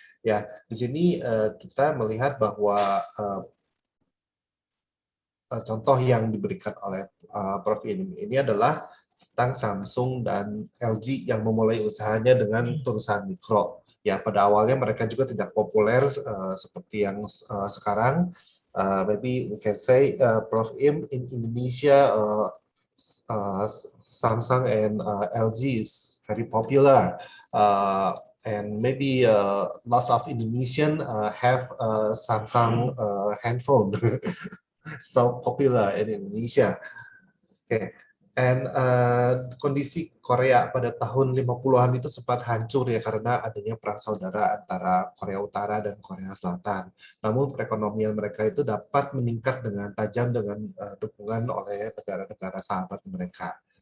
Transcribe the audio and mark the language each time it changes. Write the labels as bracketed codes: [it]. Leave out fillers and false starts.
[id] Ya, di sini kita melihat bahwa contoh yang diberikan oleh Prof. Im ini adalah tentang Samsung dan LG yang memulai usahanya dengan perusahaan mikro. Ya, pada awalnya mereka juga tidak populer seperti yang sekarang. [en] Maybe we can say Prof. Im in Indonesia Samsung and LG is very popular, and maybe lots of Indonesian have Samsung handphone, so popular in Indonesia. Okay. [id] And kondisi Korea pada tahun 50-an itu sempat hancur ya karena adanya perang saudara antara Korea Utara dan Korea Selatan. Namun perekonomian mereka itu dapat meningkat dengan tajam dengan dukungan oleh negara-negara sahabat mereka.